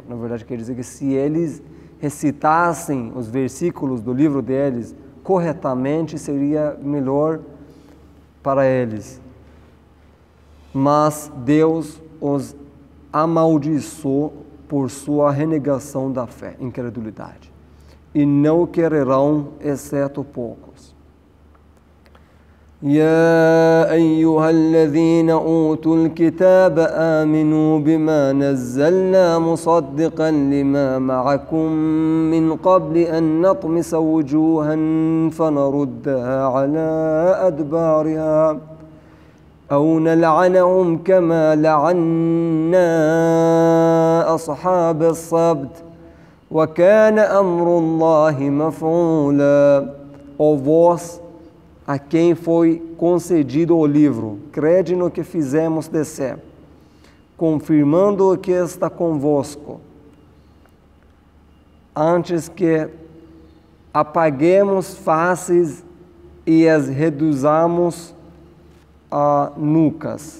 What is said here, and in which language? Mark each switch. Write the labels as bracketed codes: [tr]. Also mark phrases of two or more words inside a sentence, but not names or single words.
[pt] Na verdade, quer dizer que se eles recitassem os versículos do livro deles corretamente, seria melhor para eles. Mas Deus os amaldiçoou por sua renegação da fé, incredulidade. E não quererão, exceto poucos. [ar] يا أيها الذين أوتوا الكتاب آمنوا بما نزلنا مصدقا لما معكم من قبل أن نطمس وجوها فنردها على أدبارها أو نلعنهم كما لعنا أصحاب السبت وكان أمر الله مفعولا. [pt] Ó vós a quem foi concedido o livro, crede no que fizemos descer, confirmando o que está convosco, antes que apaguemos faces e as reduzamos a nucas.